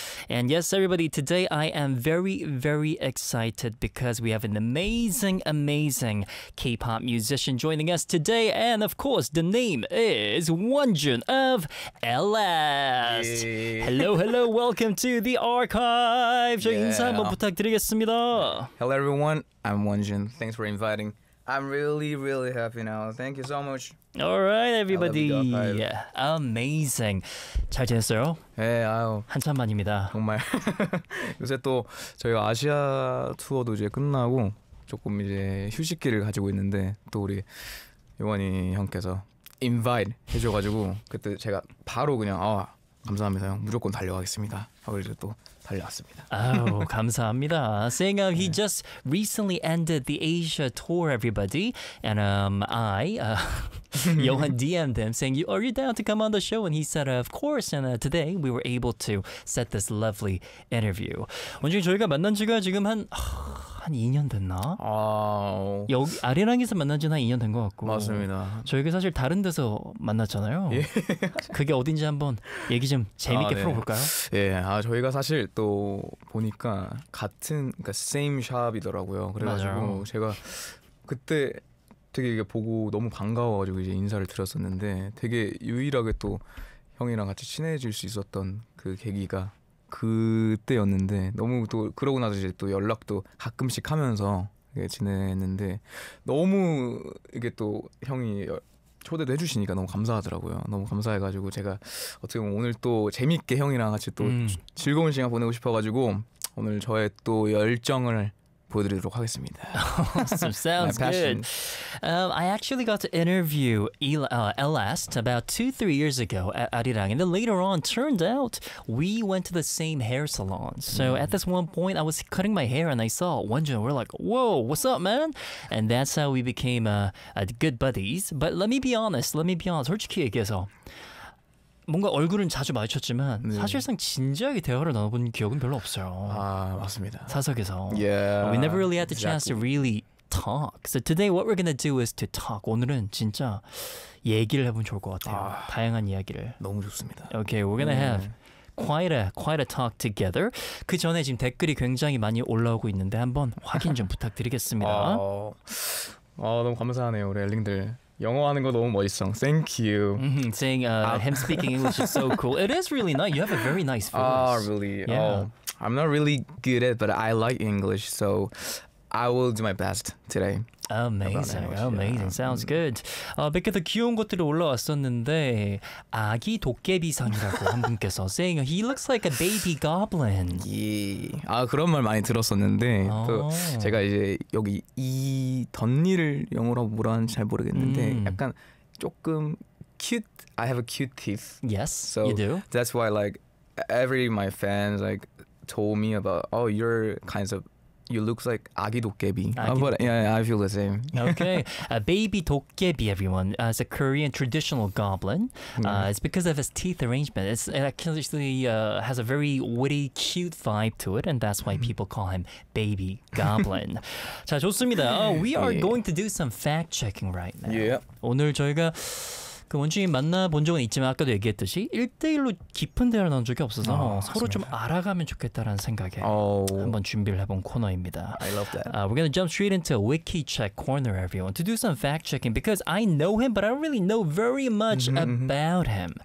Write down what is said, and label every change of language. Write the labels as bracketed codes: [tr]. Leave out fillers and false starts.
[en] And yes, everybody, today I am very, very excited because we have an amazing, amazing K-pop musician joining us today. And of course, the name is Wonjun of LS. Hello, hello, welcome to the archive. Yeah. [ko] 인사 한번 부탁드리겠습니다. [en] Hello, everyone. I'm Wonjun. Thanks for inviting. I'm really, really happy now. Thank you so much. All right, everybody. Yeah. Amazing. [ko] 잘 지냈어요? 네, 아유. 한참 만입니다. 정말. 요새 또 저희 아시아 투어도 이제 끝나고 조금 이제 휴식기를 가지고 있는데 또 우리 요원이 형께서 invite 해줘가지고 그때 제가 바로 그냥 감사합니다 형. 무조건 달려가겠습니다. 하고 이제 또 달려왔습니다. 아우 감사합니다. [en] Saying he just recently ended the Asia tour, everybody, and Johan DM'd him saying, "Are you down to come on the show?" And he said, "Of course." And today we were able to set this lovely interview. [ko] 원준이 저희가 만난 지가 지금 한 2년 됐나? 아 여기 아리랑에서 만난 지는 한 2년 된 것 같고. 맞습니다. 저희가 사실 다른 데서 만났잖아요. 예. 그게 어딘지 한번 얘기 좀 재밌게 풀어볼까요? 예. 아 저희가 사실 또 보니까 같은 그러니까 [en] same shop [ko] 이더라고요. 그래가지고 맞아요. 제가 그때 되게 이게 보고 너무 반가워가지고 이제 인사를 드렸었는데 되게 유일하게 또 형이랑 같이 친해질 수 있었던 그 계기가 그때였는데 너무 또 그러고 나서 이제 또 연락도 가끔씩 하면서 지냈는데 너무 이게 또 형이 초대도 해주시니까 너무 감사하더라고요. 너무 감사해가지고 제가 어떻게 보면 오늘 또 재밌게 형이랑 같이 또 즐거운 시간 보내고 싶어가지고 오늘 저의 또 열정을 보여드리도록 하겠습니다. [en] Sounds good. I actually got to interview LS about 2-3 years ago at Arirang, and then later on, turned out we went to the same hair salon. So at this one point, I was cutting my hair and I saw Wonjun. We're like, "Whoa, what's up, man?" And that's how we became good buddies. But let me be honest. [ko] 솔직히 얘기해서 뭔가 얼굴은 자주 마주쳤지만 네. 사실상 진지하게 대화를 나눠본 기억은 별로 없어요. 아 맞습니다. 사석에서. [en] Yeah. We never really had the chance to really talk. So today what we're gonna do is to talk. [ko] 오늘은 진짜 얘기를 해보면 좋을 것 같아요. 다양한 이야기를. 너무 좋습니다. [en] Okay, we're gonna have quite a talk together. [ko] 그 전에 지금 댓글이 굉장히 많이 올라오고 있는데 한번 확인 좀 부탁드리겠습니다. 너무 감사하네요 우리 엘링들. 영어하는 거 너무 멋있어. [en] Thank you. Saying him speaking English is so cool. It is really nice. You have a very nice voice. Really? Yeah. I'm not really good at it, but I like English, so I will do my best today. Amazing. Sounds good. [ko] 몇 개 더 귀여운 것들이 올라왔었는데 아기 도깨비상이라고 한 분께서 [en] saying he looks like a baby goblin. [ko] 예. 아 그런 말 많이 들었었는데 또 제가 이제 여기 이 덧니를 영어로 뭐라 하는지 잘 모르겠는데 약간 조금 cute. [en] I have a cute teeth. Yes. So you do. That's why like every my fans like told me about oh your kinds of You look like [ko] 아기 도깨비. [en] But yeah, I feel the same. Okay. A baby 도깨비, everyone. It's a Korean traditional goblin. It's because of his teeth arrangement. It actually has a very witty, cute vibe to it, and that's why people call him baby goblin. [ko] 자, 좋습니다. [en] We are going to do some fact-checking right now. Yeah. [ko] 오늘 저희가 그 원준이 만나본 적은 있지만 아까도 얘기했듯이 1대1로 깊은 대화를 나눈 적이 없어서 서로 좀 알아가면 좋겠다라는 생각에 한번 준비를 해본 코너입니다. [en] I love that. We're going to jump straight into a wiki check corner, everyone, to do some fact-checking because I know him, but I don't really know very much about him.